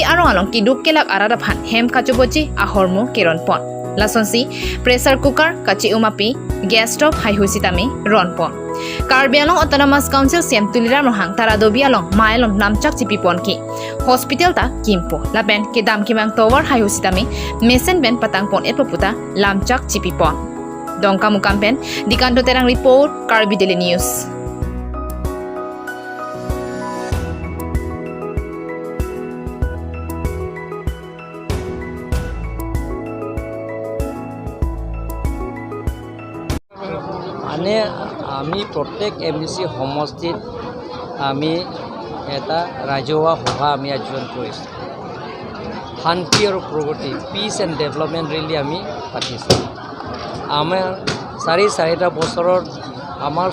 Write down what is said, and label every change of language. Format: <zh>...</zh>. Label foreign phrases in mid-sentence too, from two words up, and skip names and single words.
<mjw>arong along kiduk kelak aradaphan hem kachuboji ahormu keron pon lasonsi</mjw> <en>pressure cooker</en> <mjw>kachi umapi</mjw> <en>gas stove</en> <mjw>hai husitami ron pon Karbi Anglong Autonomous Council CM tuliram rohang taradobi along mailom namchak chipi pon ki hospital ta kimpo laben kedam kimang tower hai husitami mesen ben patang pon etputa lamchak chipi pon dongka mukam pen dikanto terang report Karbi Daily News</mjw> <as>মানে আমি প্রত্যেক এমডিসি সমষ্টিত আমি এটা রাজহুৱা সভা আমি আয়োজন কৰিছোঁ শান্তি আৰু প্ৰগতি</as> <en>peace and development</en> <as>ৰেলী আমি পাতিছোঁ আমাৰ চাৰিটা বছৰত আমাৰ</as>